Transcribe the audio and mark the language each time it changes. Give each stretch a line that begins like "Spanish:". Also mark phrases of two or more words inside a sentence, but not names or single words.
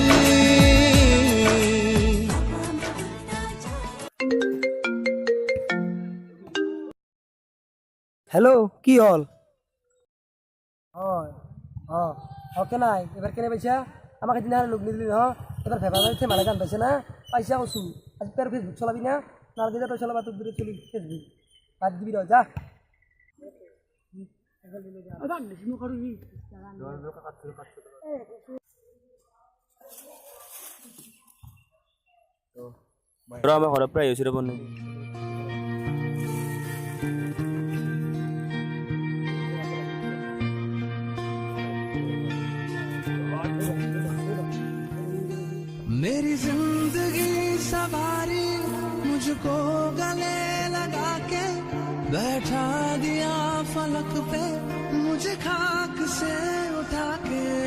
Assamese: হেল্ল' কি হ'ল অকে নাই এবাৰ কেনে পাইছা আমাক সেইদিনা লগ নিদিলি নহয় এবাৰ ভেবাৰ মালে গান পাইছে না পাইছা কৈছোঁ আজি তোৰ ফেচবুক চলাবি না নালাগে যে তই চলাবা তোক দূৰত চলি ফেচবুক বাদ দিবি ৰ যা আমাৰ ঘৰৰ পৰা আহিছোঁ ৰ'ব নে
Hindi: मेरी जिंदगी सवारी मुझको गले लगा के बैठा दिया फलक पे मुझे खाक से उठा के